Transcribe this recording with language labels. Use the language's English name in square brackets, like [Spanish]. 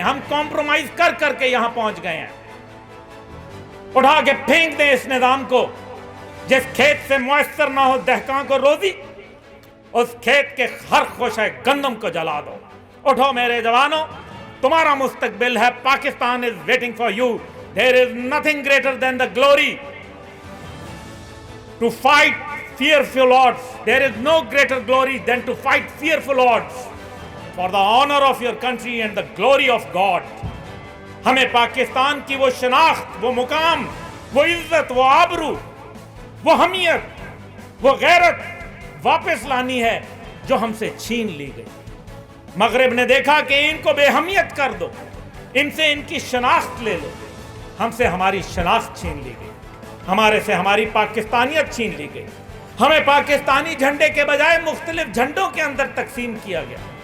[Urdu] ہم کمپرومائز کر کر کے یہاں پہنچ گئے ہیں. اٹھا کے پھینک دیں اس نظام کو. جس کھیت سے میسر نہ ہو دہقان کو روزی, اس کھیت کے ہر خوشہ گندم کو جلا دو. اٹھو میرے جوانوں, تمہارا مستقبل ہے. [English] Pakistan is waiting for you. There is nothing greater than the glory to fight fearful odds. There is no greater glory than to fight fearful odds for the honor of your country and the glory of God. [Urdu] ہمیں پاکستان کی وہ شناخت, وہ مقام, وہ عزت, وہ آبرو, وہ حمیت, وہ غیرت واپس لانی ہے. جو ہم سے چھین لی گئی۔ مغرب نے دیکھا کہ ان کو بے اہمیت کر دو، ان سے ان کی شناخت لے لو، ہم سے ہماری شناخت چھین لی گئی، ہمارے سے ہماری پاکستانیت چھین لی گئی، ہمیں پاکستانی جھنڈے کے بجائے مختلف جھنڈوں کے اندر تقسیم کیا گیا،